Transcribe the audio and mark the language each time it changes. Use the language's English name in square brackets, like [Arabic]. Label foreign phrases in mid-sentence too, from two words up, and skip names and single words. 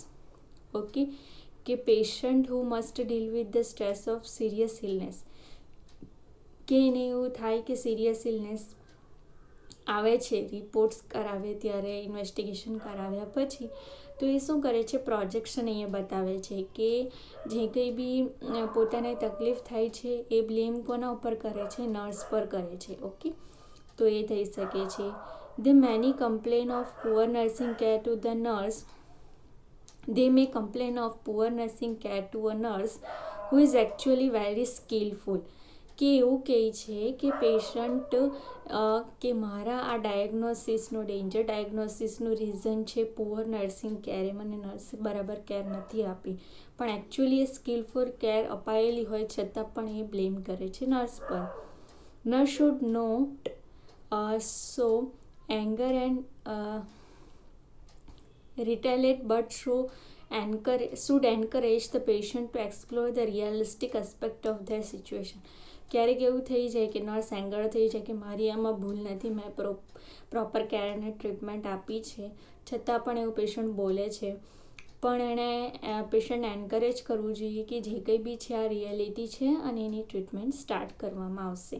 [Gujarati] ઓકે, કે [English] patient who must deal with the stress of serious illness, [Gujarati] કે એને એવું થાય કે [English] serious illness [Gujarati] આવે છે, રિપોર્ટ્સ કરાવે ત્યારે ઇન્વેસ્ટિગેશન કરાવ્યા પછી તો એ શું કરે છે, પ્રોજેક્શન અહીંયા બતાવે છે કે જે કંઈ બી પોતાને તકલીફ થાય છે એ બ્લેમ કોના ઉપર કરે છે, નર્સ પર કરે છે. ઓકે, તો એ થઈ શકે છે. [English] They may complain of poor nursing care to the nurse. They may complain of poor nursing care to a nurse who is actually very skillful. [Gujarati] કે એવું કહે છે કે પેશન્ટ કે મારા આ ડાયગ્નોસિસનું ડેન્જર ડાયગ્નોસિસનું રીઝન છે [English] poor nursing care, [Gujarati] મને નર્સે બરાબર કેર નથી આપી, પણ એકચ્યુઅલી એ [English] skillful care [Gujarati] અપાયેલી હોય છતાં પણ એ બ્લેમ કરે છે નર્સ પર. [English] nurse should not show anger and retaliate but should encourage the patient to explore the realistic aspect of their situation. [Gujarati] ક્યારેક એવું થઈ જાય કે નર્સ એંગર થઈ જાય કે મારી આમાં ભૂલ નથી, મેં [English] proper care [Gujarati] અને ટ્રીટમેન્ટ આપી છે છતાં પણ એવું પેશન્ટ બોલે છે, પણ એણે પેશન્ટને એન્કરેજ કરવું જોઈએ કે જે કંઈ બી છે આ રિયાલિટી છે અને એની [English] treatment start [Gujarati] કરવામાં આવશે.